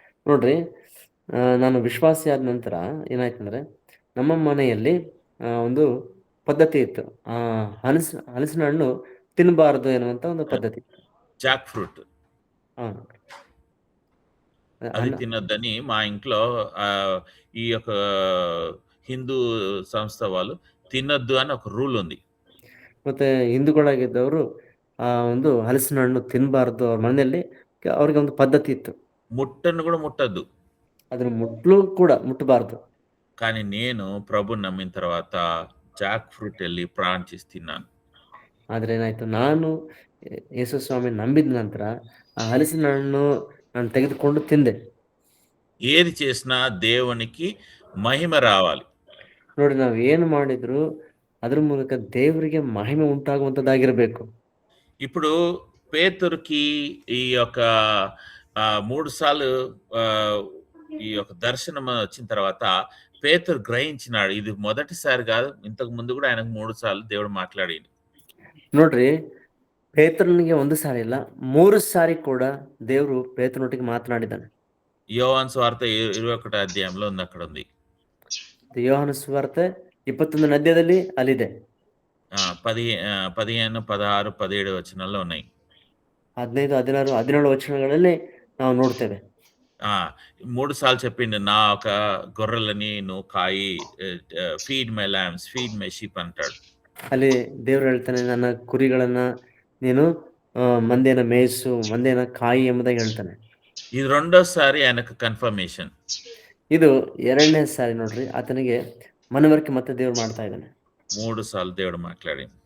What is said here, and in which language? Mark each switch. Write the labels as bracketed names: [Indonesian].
[Kannada] ನೋಡ್ರಿ, ನಾನು ವಿಶ್ವಾಸಿ ಆದ ನಂತರ ಏನಾಯ್ತಂದ್ರೆ ನಮ್ಮ ಮನೆಯಲ್ಲಿ ಒಂದು ಪದ್ಧತಿ ಇತ್ತು. ಹಲಸಿನ ಹಣ್ಣು ತಿನ್ನಬಾರದು ಎನ್ನುವಂತ ಒಂದು ಪದ್ಧತಿ. [Telugu] జాక్ ఫ్రూట్ అది తినొద్దని మా ఇంట్లో ఈ యొక్క హిందూ సంస్థ వాళ్ళు తినొద్దు అని ఒక రూల్ ఉంది. [Kannada] ಮತ್ತೆ ಹಿಂದೂಗಳಾಗಿದ್ದವರು ಒಂದು ಹಲಸಿನ ಹಣ್ಣು ತಿನ್ನಬಾರ್ದು. ಅವ್ರ ಮನೆಯಲ್ಲಿ ಅವ್ರಿಗೆ ಒಂದು ಪದ್ಧತಿ ಇತ್ತು. [Telugu] ముట్టను కూడా ముట్టద్దు, [Kannada] ಅದನ್ನ ಮುಟ್ಟಬಾರ್ದು. [Telugu] కానీ నేను ప్రభు నమ్మిన తర్వాత జాక్ ఫ్రూట్ వెళ్ళి ప్రాంచిస్ తిన్నాను. [Kannada] ಆದ್ರೆ ಏನಾಯ್ತು, ನಾನು ಯೇಸು ಸ್ವಾಮಿ ನಂಬಿದ ನಂತರ ಆ ಹಲಸಿನ ಹಣ್ಣು ನಾನು ತೆಗೆದುಕೊಂಡು ತಿಂದೆ. [Telugu] ఏది చేసినా దేవునికి మహిమ రావాలి. [Kannada] ನೋಡಿ, ನಾವು ಏನು ಮಾಡಿದ್ರು ಅದ್ರ ಮೂಲಕ ದೇವರಿಗೆ ಮಹಿಮೆ ಉಂಟಾಗುವಂತದ್ದಾಗಿರಬೇಕು. [Telugu] ఇప్పుడు పేతురుకి ఈ యొక్క 3 సార్లు ఈ యొక్క దర్శనం వచ్చిన తర్వాత పేతురు గ్రహించినాడు, ఇది మొదటిసారి కాదు, ఇంతకు ముందు కూడా ఆయనకు 3 సార్లు దేవుడు మాట్లాడిండు. [Kannada] ನೋಡ್ರಿ, ಪೇತ್ರನಿಗೆ 1 ಸಾರಿ ಇಲ್ಲ 3 ಸಾರಿ ಕೂಡ ದೇವರು ಪೇತ್ರನೊಟ್ಟಿಗೆ ಮಾತನಾಡಿದ್ದಾನೆ. [Telugu] యోహాను సువార్త 21 అధ్యాయంలో ఉంది, అక్కడ ఉంది. [Kannada] ಯೋಹಾನ ಸುವಾರ್ತೆ 21ನೇ ಅಧ್ಯಾಯದಲ್ಲಿ ಅಲ್ಲಿದೆ. [Telugu] 15, 16, 17 వచనాల్లో ఉన్నాయి. [Kannada] 15, 16, 17 వచనాಗಳಲ್ಲಿ ನಾವು ನೋಡ್ತೇವೆ. [Telugu] 3 సార్లు చెప్పిండు, నా ఒక గొర్రెలని నువ్వు కాయి, [English] feed my lambs, feed my sheep [Telugu] అంటాడు. [Kannada] ಅಲ್ಲಿ ದೇವರು ಹೇಳ್ತಾನೆ, ನನ್ನ ಕುರಿಗಳನ್ನ ನೀನು ಮಂದೆನ ಮೇಯಿಸು, ಮಂದೆನ ಕಾಯಿ ಎಂಬುದಾಗಿ ಹೇಳ್ತಾನೆ. [Telugu] ఇది రెండోసారి ఆయనకు కన్ఫర్మేషన్. [Kannada] ಇದು 2ನೇ ಸಾರಿ. ನೋಡ್ರಿ, ಆತನಿಗೆ ಮನವರಿಕೆ ಮತ್ತೆ ದೇವರು ಮಾಡ್ತಾ ಇದ್ದಾನೆ. [Telugu] 3 సార్లు దేవుడు మాట్లాడి